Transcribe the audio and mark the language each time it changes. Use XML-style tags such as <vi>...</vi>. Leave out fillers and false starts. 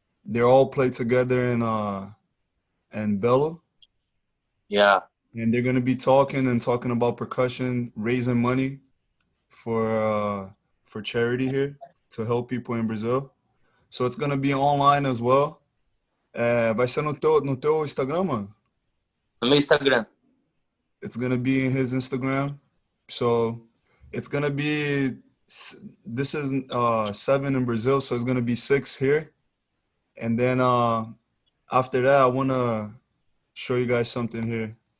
<en>They're all play together in Bello. Yeah. And they're gonna be talking about percussion, raising money for charity here to help people in Brazil. So it's gonna be online as well.</en> <pt>Vai ser no teu Instagram, mano? No meu Instagram.</pt> <en>It's gonna be in his Instagram. So it's gonna be, this is 7 in Brazil, so it's gonna be 6 here. And then after that, I wanna show you guys something here.</en>